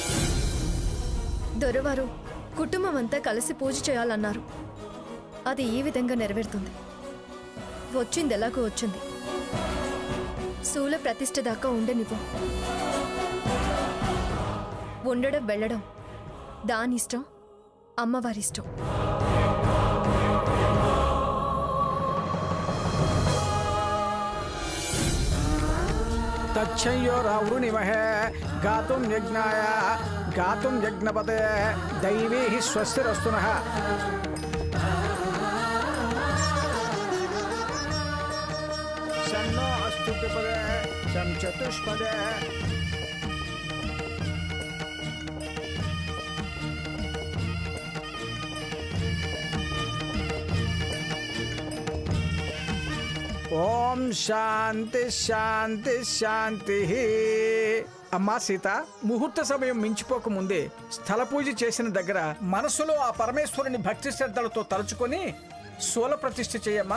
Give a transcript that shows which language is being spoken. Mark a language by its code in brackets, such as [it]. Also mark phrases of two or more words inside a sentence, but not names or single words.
[te] దొరవారు కుటుంబం అంతా కలిసి పూజ చేయాలన్నారు. అది ఈ విధంగా నెరవేరుతుంది. వచ్చింది ఎలాగో వచ్చింది. శూల ప్రతిష్ఠ దాకా ఉండనివ్వు. ఉండడం వెళ్ళడం దానిష్టం, అమ్మవారిష్టం. [sa] तच्छयोरावृणिमहे गातुं यज्ञाय गातुं यज्ञपते दैवी हि स्वस्तिरस्तु नः। सन्नो अस्तु द्विपदे सं चतुष्पदे। ఓం శాంతి శాంతి శాంతి. [te] అమ్మా సీత, ముహూర్త సమయం మించిపోక ముందే స్థల పూజ చేసిన దగ్గర మనసులో ఆ పరమేశ్వరుని భక్తి శ్రద్ధలతో తలుచుకొని శూల ప్రతిష్ఠ చేయమ్మా.